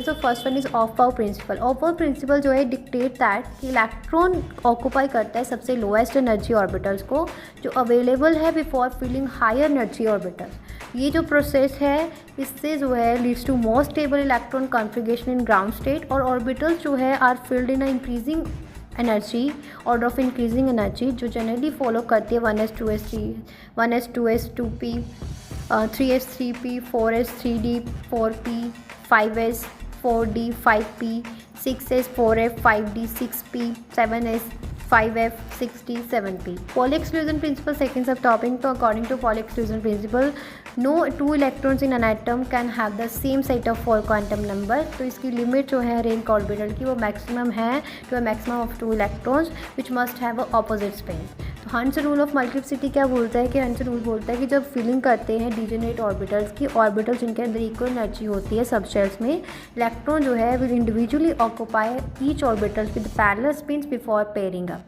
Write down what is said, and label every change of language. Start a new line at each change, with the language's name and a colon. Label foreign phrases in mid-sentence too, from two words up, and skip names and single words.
English: तो first one is Aufbau principle. Aufbau principle
Hindi: जो है
English: dictate that कि electron occupy
Hindi: करता है सबसे
English: lowest energy orbitals
Hindi: को जो
English: अवेलेबल है before filling higher energy orbitals.
Hindi: ये जो
English: प्रोसेस
Hindi: है इससे जो है
English: leads to more stable electron configuration in ground state, और ऑर्बिटल्स
Hindi: जो है
English: are filled in increasing energy, order of increasing energy, जो generally follow
Hindi: करती है
English: 1s2s3, 1s2s2p, 3s3p, 4s3d, 4p, 5s 4d, 5p, 6s 4f, 5d, 6p, 7s 5f, 6d, 7p. Pauli exclusion principle, second sub topic. So according to Pauli exclusion principle, no two electrons in an atom can have the same set of 4 quantum number.
Hindi: तो इसकी
English: लिमिट
Hindi: जो है
English: ring orbital
Hindi: की वो
English: मैक्सिमम है to a maximum of 2 electrons which must have a opposite spin. तो Hund's rule of multiplicity
Hindi: क्या बोलता है कि
English: Hund's rule
Hindi: बोलता है कि जब फिलिंग करते हैं
English: degenerate orbitals की, ऑर्बिटल्स
Hindi: जिनके अंदर
English: equal energy
Hindi: होती है
English: सबशेल्स में, इलेक्ट्रॉन
Hindi: जो है
English: will individually occupy each orbitals with parallel spins before pairing up.